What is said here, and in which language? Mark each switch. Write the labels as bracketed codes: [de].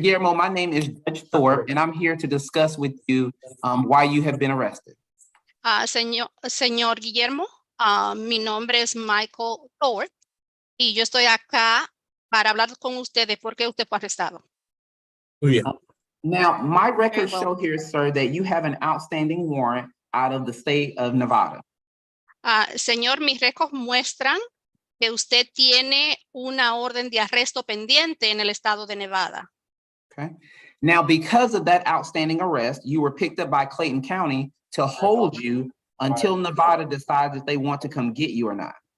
[en] Guillermo, my name is Judge Thorpe, and I'm here to discuss with you why you have been arrested. [es] Señor Guillermo, mi nombre es Michael Thorpe y yo estoy acá para hablar con usted de por qué usted fue arrestado. Muy bien. [en] Now, my records Very well. show here, sir, that you have an outstanding warrant out of the state of Nevada. [es] Señor, mis récords muestran que usted tiene una orden de arresto pendiente en el estado de Nevada. [en] Okay. Now, because of that outstanding arrest, you were picked up by Clayton County to hold you until Nevada decides if they want to come get you or not.